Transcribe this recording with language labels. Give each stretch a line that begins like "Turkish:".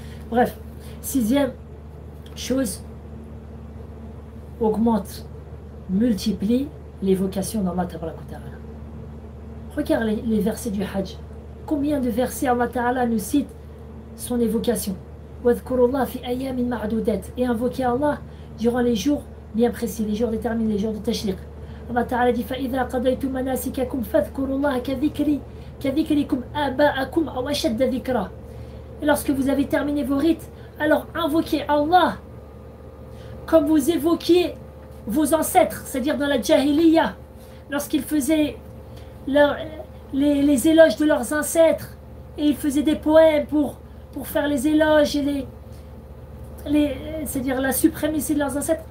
French: Bref, sixième chose, augmente, multiplie l'évocation d'Allah Ta'ala. Regarde les versets du Hajj. Combien de versets Allah Ta'ala nous cite son évocation.
Arabic: Wadhkurullah fi ayamin ma'dudat,
French: et invoquer Allah durant les jours bien précis, les jours déterminés, les jours de Tashriq. Allah Ta'ala dit
Arabic: فَإِذَا قَضَيْتُمْ مَنَاسِكَكُمْ فَاذْكُرُوا اللَّهَ كَذِكْرِكُمْ آبَاءَكُمْ أَوْ أَشَدَّ ذِكْرًا.
French: Et lorsque vous avez terminé vos rites, alors invoquez Allah comme vous évoquiez vos ancêtres, c'est-à-dire dans la Jahiliya, lorsqu'ils faisaient les éloges de leurs ancêtres, et ils faisaient des poèmes pour faire les éloges et c'est-à-dire la suprématie de leurs ancêtres.